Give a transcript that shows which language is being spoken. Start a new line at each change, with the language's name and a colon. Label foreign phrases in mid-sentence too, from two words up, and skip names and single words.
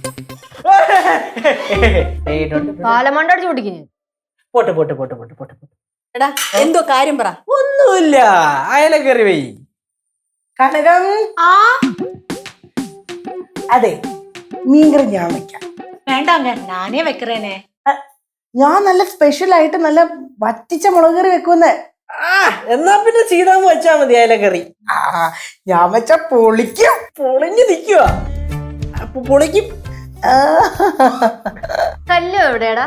Malayalam: കാലമണ്ടടിച്ചു കുടിക്കുന്നു. പോട്ടെ പോട്ടെ പോട്ടെ പോട്ടെ പോട്ടെ പോട്ടെ. എടാ എന്തോ കാര്യം പറ. ഒന്നുമില്ല, അയല കയറി വൈ. കനകം. അതെ, മീൻകറി ഞാൻ വെക്കാം.
Tamil: வேண்டாங்க நானே வைக்கிறேனே.
Malayalam: ഞാൻ നല്ല സ്പെഷ്യൽ ആയിട്ട് നല്ല വറ്റിച്ച മുളക് കറി വെക്കുന്നേ. എന്നാ പിന്നെ സീതാമ്മ വെച്ചാ മതി അയലക്കറി. ഞാൻ വെച്ച പൊളിക്കും. പൊളിഞ്ഞു നിക്കുവാ, പൊളിക്കും. കല്ലു എവിടെയാടാ?